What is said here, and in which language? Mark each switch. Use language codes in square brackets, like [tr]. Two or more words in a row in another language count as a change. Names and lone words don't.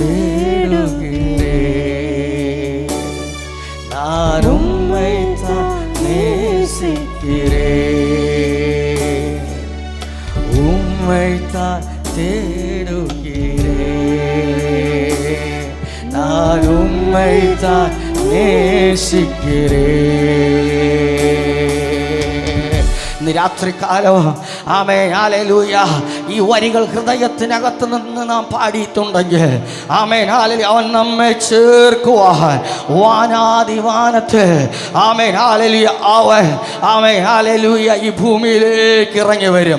[ta] தேடுகிறேன், நான் உம்மைத்தான் நேசிக்கிறேன், உம்மைத்தான் தேடுகிறேன், நான் உம்மைத்தான் நேசிக்கிறேன். [ml] ഇന്ന് രാത്രികാലം ആമേൻ ഹല്ലേലൂയ ഈ വരികൾ ഹൃദയത്തിനകത്ത് നിന്ന് നാം പാടിയിട്ടുണ്ടെങ്കിൽ ആമേൻ ഹല്ലേലൂയ അവൻ നമ്മെ ചേർക്കുവാൻ വാനാദിവാനത്ത് ആമേൻ ഹല്ലേലൂയ അവൻ ആമേൻ ഹല്ലേലൂയ ഈ ഭൂമിയിലേക്ക് ഇറങ്ങി വരും.